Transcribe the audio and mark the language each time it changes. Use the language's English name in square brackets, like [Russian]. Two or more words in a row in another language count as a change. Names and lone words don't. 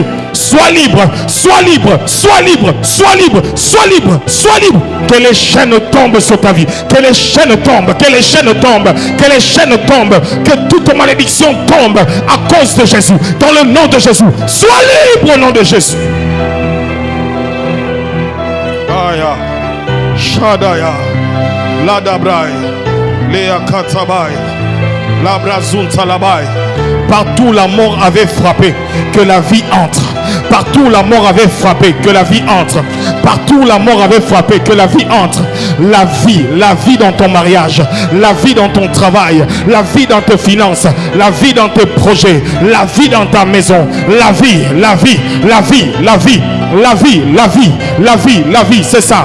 [French] Sois libre. Sois libre. Sois libre. Sois libre. Sois libre. Sois libre. Que les chaînes tombent sur ta vie. Que les chaînes tombent. Que les chaînes tombent. Que les chaînes tombent. Que toute malédiction tombe à cause de Jésus. Dans le nom de Jésus. Sois libre au nom de Jésus. Aya. Shadaya. Ladabrai. Lea Katabai. La brazunta labai. Partout la mort avait frappé, que la vie entre. Partout la mort avait frappé, que la vie entre. Partout la mort avait frappé, que la vie entre. La vie dans ton mariage, la vie dans ton travail, la vie dans tes finances, la vie dans tes projets, la vie dans ta maison, la vie, la vie, la vie, la vie, la vie, la vie, la vie, la vie, c'est ça.